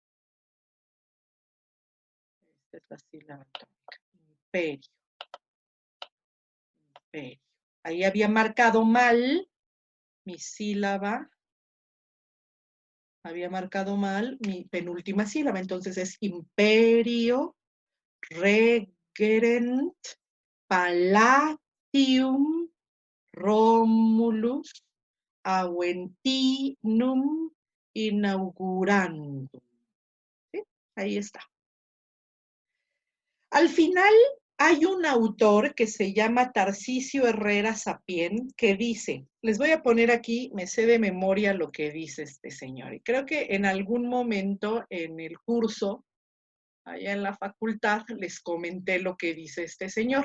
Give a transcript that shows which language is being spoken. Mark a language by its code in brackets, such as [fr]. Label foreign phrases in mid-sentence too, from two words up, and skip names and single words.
[es] Esta es la sílaba tónica. Imperio. Imperio. Ahí había marcado mal mi sílaba. Había marcado mal mi penúltima sílaba. Entonces es imperio, [la] regerent, palatium, Romulus, Aventinum, inaugurandum. [es] ¿Sí? Ahí está. Al final hay un autor que se llama Tarcisio Herrera Sapien que dice, les voy a poner aquí, me sé de memoria lo que dice este señor, y creo que en algún momento en el curso allá en la facultad les comenté lo que dice este señor.